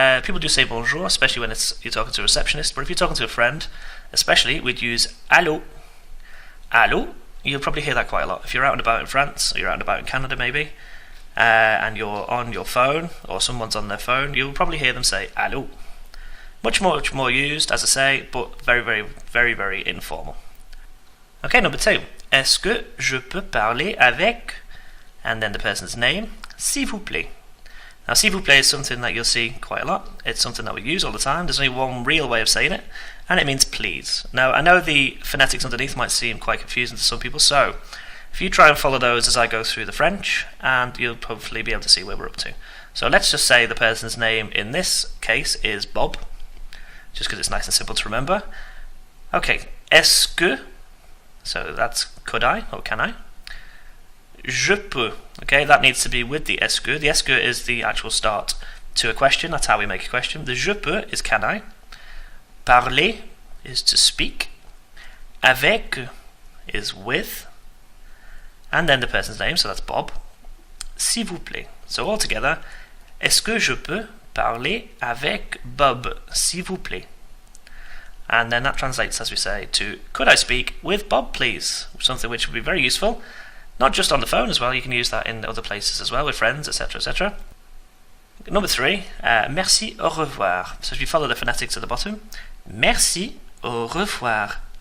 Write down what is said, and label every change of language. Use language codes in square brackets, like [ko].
[en] People do say bonjour, especially when you're talking to a receptionist. But if you're talking to a friend, especially, we'd use allô. Allô. You'll probably hear that quite a lot. If you're out and about in France, or you're out and about in Canada maybe, and you're on your phone, or someone's on their phone, you'll probably hear them say allô. Much more used, as I say, but very informal. Okay, number 2. [fr] Est-ce que je peux parler avec, [en] and then the person's name, [fr] s'il vous plaît. [en] Now, s'il vous plaît is something that you'll see quite a lot. It's something that we use all the time. There's only one real way of saying it, and it means please. Now, I know the phonetics underneath might seem quite confusing to some people, so if you try and follow those as I go through the French, and you'll hopefully be able to see where we're up to. So let's just say the person's name in this case is Bob, just because it's nice and simple to remember. Okay, [fr] est-ce que, [en] so that's could I or can I? [fr] Je peux. [en] Okay, that needs to be with the [fr] est-ce que. [en] The est-ce que is the actual start to a question. That's how we make a question. The [fr] je peux [en] is can I. Parler is to speak. Avec is with. And then the person's name, so that's Bob. [fr] S'il vous plaît. [en] So all together, [fr] est-ce que je peux parler avec Bob, s'il vous plaît? [en] And then that translates, as we say, to could I speak with Bob, please? Something which would be very useful. Not just on the phone as well, you can use that in other places as well, with friends, etc., etc. Number 3, [fr] merci, au revoir. [en] So if you follow the phonetics at the bottom, merci, au revoir.